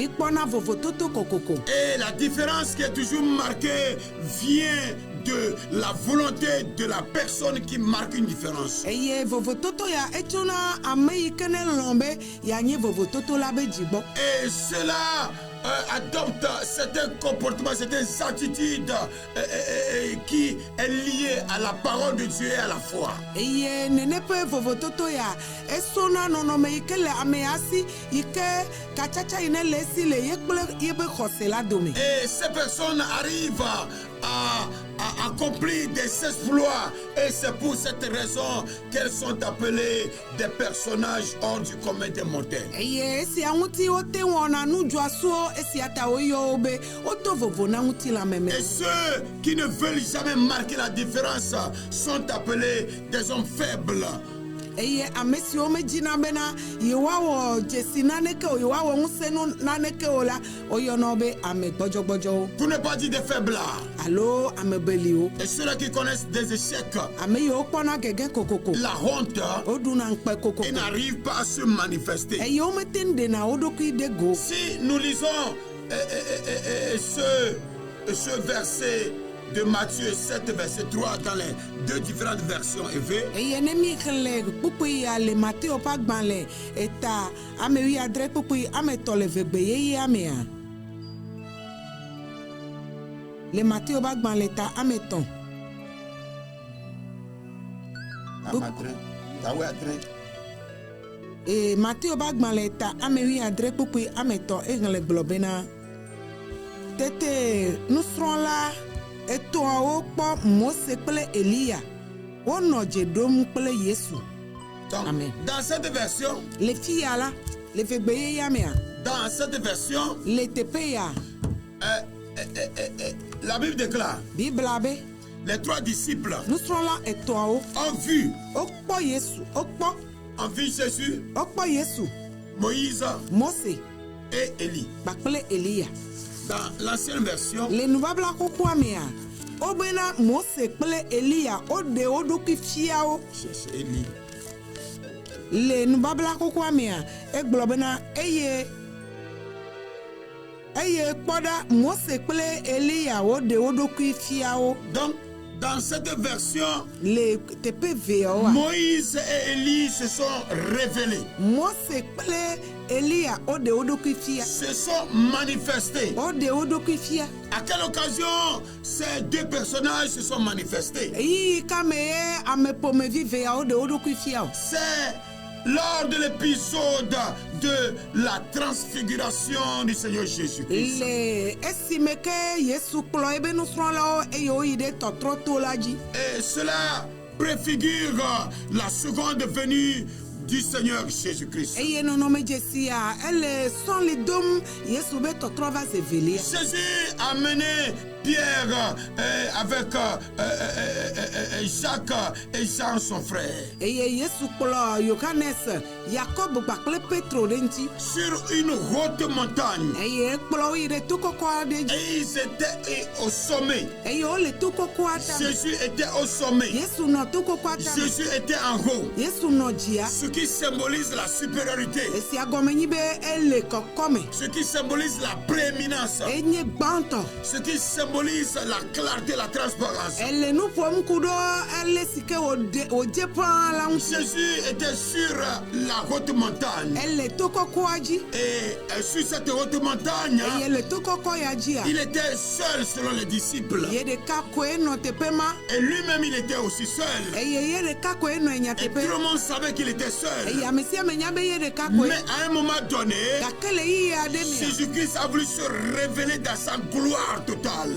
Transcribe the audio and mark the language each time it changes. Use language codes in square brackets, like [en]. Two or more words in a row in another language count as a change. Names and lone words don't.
[fr] Et la différence qui est toujours marquée vient de la volonté de la personne qui marque une différence. Et cela adopte certains comportements, certaines attitudes qui est lié à la parole de Dieu et à la foi. [ee] eye nene pe vovototo ya esona nɔnɔme yi ke le ame asi yi ke katsatsa yi ne le esi le ye kple yebe xɔse la dome. [fr] Et ces personnes arrivent à accomplir des exploits. Et c'est pour cette raison qu'elles sont appelées des personnages hors du commun des mortels. [ee] eye esia ŋuti wote wɔna nudzɔasuwo esia ta woyɔ wo be woto vovo na ŋuti la meme. [fr] Et ceux qui ne veulent jamais marquer la différence sont appelés des hommes faibles. [ee] eye ame siwo medzina bena yewoawɔ dzesi naneke o yewoawɔ ŋusẽ naneke o la woyɔna wo be ame gbɔdzɔgbɔdzɔwo [fr] Pour ne pas dire des faiblards. [ee] alo ame beliwo. [fr] Et ceux-là qui connaissent des échecs, [ee] ame yiwo kpɔna gege kokoko [fr] la honte, [ee] woɖuna ŋkpe kokoko [fr] ils n'arrivent pas à se manifester. [ee] eye womete ŋu ɖena wo ɖokui de go. [fr] Si nous lisons ce verset de Matthieu 7, verset 3 dans les deux différentes versions EV, [ee] eye ne mi xlẽ kpukpui ya le Mateo ƒe agbalẽ eta ame wuiadre kpukpui ame etɔ̃ le vegbe yeyea mea. Le Mateo ƒe agbalẽ ta ame etɔ̃. Mateo ƒe agbalẽ ta ame wuiadre kpukpui ame etɔ̃ exlẽ gblɔ bena tete nusrɔ̃la etɔ̃awo kpɔ Mose kple Elia wonɔ dze ɖom kple Yesu. [fr] donc, Amen. dans cette version, [ee] Le fi ya la le vegbe yeyea mea [fr] dans cette version, [ee] le teƒe ya [fr] la Bible déclare, [ee] Bibla be [fr] les trois disciples [ee] nusrɔ̃la etɔ̃awo [fr] ont vu [ee] wokpɔ [fr] Jésus, [ee] Yesu [fr] Moïse [ee] Mose [fr] et Élie. [ee] kpakple Elia. [fr] Dans l'ancienne version, [ee] Le nubabla xoxoa mea wobena Mose kple Elia woɖe wo ɖokui fia wo. [fr] cherchez Élie. [ee] Le nubabla xoxoa mea egblɔ bena eye kpɔ ɖa Mose kple Elia woɖe wo ɖokui fia wo. [fr] Donc, dans cette version, [ee] Le teƒe veawoa [fr] Moïse et Élie se sont révélés, [ee] Mose kple Elia woɖe wo ɖokui fia. [fr] se sont manifestés. [ee] Woɖe wo ɖokui fia. [fr] À quelle occasion ces deux personnages se sont manifestés? [ee] Eyi kame ye ame ƒomevi veawo ɖe wo ɖokui fia o. [fr] C'est lors de l'épisode de la transfiguration du Seigneur Jésus-Christ. [ee] Le esime ke Yesu kplɔ ebe nusrɔ̃lawo eye woyi ɖe tɔtrɔ to la dzi. [fr] Et cela préfigure la seconde venue du Seigneur Jésus-Christ. [ee] Eye nɔnɔme dzesia ele sɔli dom Yesu be tɔtrɔ va se velia. [fr] Jésus a mené Pierre avec Jacques et Jean son frère [ee] Eye Yesu kplɔ Yohanes, Yakob kpakple Petro ɖe ŋuti. [fr] sur une haute montagne. [ee] Eye ekplɔ wo yi ɖe to kɔkɔ aɖe dzi. [fr] Et ils étaient au sommet. [ee] Eye wole to kɔkɔa tame. [fr] Jésus était au sommet. [ee] Yesu nɔ to kɔkɔa tame. [fr] Jésus était en haut. [ee] Yesu nɔ dzia. [fr] Ce qui symbolise la supériorité. [ee] Esia gɔme nyi be ele kɔkɔme. [fr] Ce qui symbolise la prééminence. [ee] Enye gbãtɔ. [fr] Ce qui symbolise la clarté, la transparence. [ee] Ele nu ƒom ku ɖo ele si ke wòdze ƒãa la ŋuti. [fr] Jésus était sur la haute montagne. [ee] Ele to kɔkɔa dzi. [fr] Et sur cette haute montagne, [ee] Eye le to kɔkɔ ya dzia. [fr] il était seul selon les disciples. [ee] Ye ɖeka koe nɔ teƒe ma. [fr] Et lui-même, il était aussi seul. [ee] Eye ye ɖeka koe nɔ nya [fr] Et tout [ee] teƒe. [fr] le monde savait qu'il était seul. [ee] Eye ame sia ame nya be ye ɖeka koe. [fr] Mais à un moment donné, [ee] Gake le yiyi aɖe mea. [fr] Jésus-Christ a voulu se révéler dans sa gloire totale.